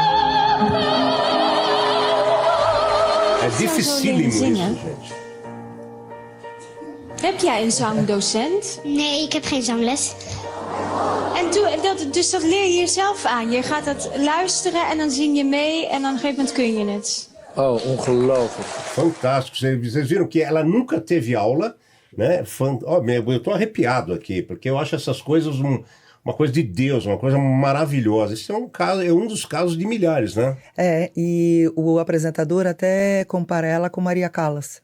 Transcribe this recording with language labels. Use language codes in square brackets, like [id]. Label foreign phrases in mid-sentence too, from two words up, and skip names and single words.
[pt] É dificílimo isso, gente. [nl] Heb jij een zangdocent? Nee, ik heb geen zangles. Dus dat leer je jezelf aan. Je gaat dat luisteren en dan zing je mee en dan op een gegeven moment kun je het. Oh, ongelooflijk. [pt] Fantástico. Vocês viram que ela nunca teve aula, né? Eu tô arrepiado aqui, porque eu acho essas coisas uma coisa de Deus, uma coisa maravilhosa. Esse é um caso, é um dos casos de milhares, né? E o apresentador até compara ela com Maria Callas.